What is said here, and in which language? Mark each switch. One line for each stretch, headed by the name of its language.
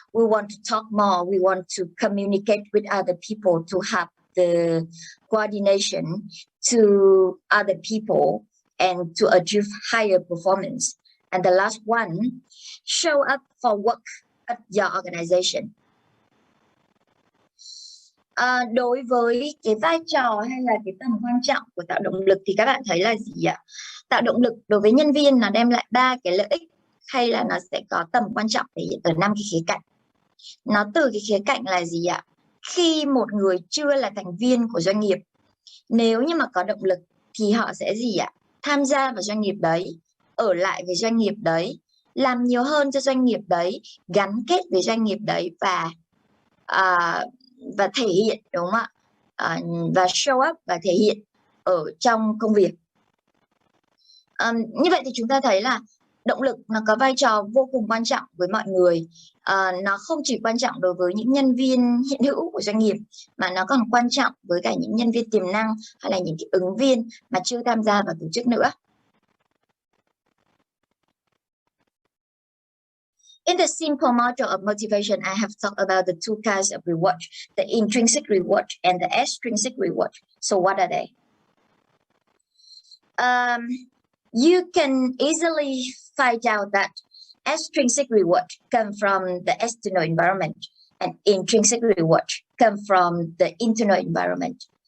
English: We want to talk more. We want to communicate with other people to have the coordination to other people and to achieve higher performance. And the last one, show up for work at your organization.
Vietnamese: Đối với cái vai trò hay là cái tầm quan trọng của tạo động lực thì các bạn thấy là gì ạ? Tạo động lực đối với nhân viên nó đem lại 3 cái lợi ích, hay là nó sẽ có tầm quan trọng thể hiện ở 5 cái khía cạnh. Nó từ cái khía cạnh là gì ạ? Khi một người chưa là thành viên của doanh nghiệp, nếu như mà có động lực thì họ sẽ gì ạ? Tham gia vào doanh nghiệp đấy, ở lại với doanh nghiệp đấy, làm nhiều hơn cho doanh nghiệp đấy, gắn kết với doanh nghiệp đấy à, và thể hiện, đúng không ạ? Và show up và thể hiện ở trong công việc. Như vậy thì chúng ta thấy là động lực nó có vai trò vô cùng quan trọng với mọi người. Nó không chỉ quan trọng đối với những nhân viên hiện hữu của doanh nghiệp, mà nó còn quan trọng với cả những nhân viên tiềm năng hay là những cái ứng viên mà chưa tham gia vào tổ chức nữa.
English: In the simple model of motivation, I have talked about the two kinds of reward, the intrinsic reward and the extrinsic reward. So what are they? You can easily find out that extrinsic reward come from the external environment and intrinsic reward come from the internal environment.